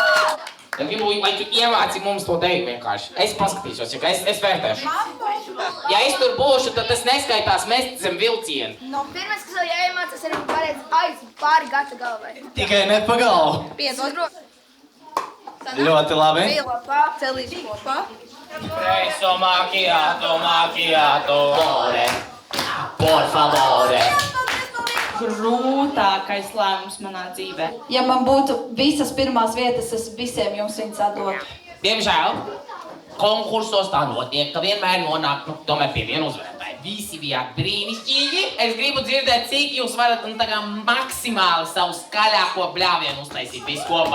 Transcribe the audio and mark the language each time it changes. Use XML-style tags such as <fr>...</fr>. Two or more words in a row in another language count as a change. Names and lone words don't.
<lv>Es gribu, lai tu ievāci mums to deju vienkārši. Es paskatīšos, ja es vērtēšu. Ja es tur būšu, tad tas neskaitās mest zem vilciena. No pirmais, kas vēl jāiemācās, arī pareizi aiziet pāri gata galvai. Tikai ne pa galvu. Piedod. Ļoti labi. Kopā, celīši kopā.</lv> <it>Preso macchiato, por favore.</it> <lv>Grūtākais lēmums manā dzīvē. Ja man būtu visas pirmās vietas, es visiem jums viņas atdotu. Diemžēl konkursos tā notiek, ka vienmēr nonāk tomēr pie viena uzvarētāja. Visi bijāt brīnišķīgi. Es gribu dzirdēt, cik jūs varat maksimāli savu skaļāko bļāvienu uztaisīt visu kopā.</lv>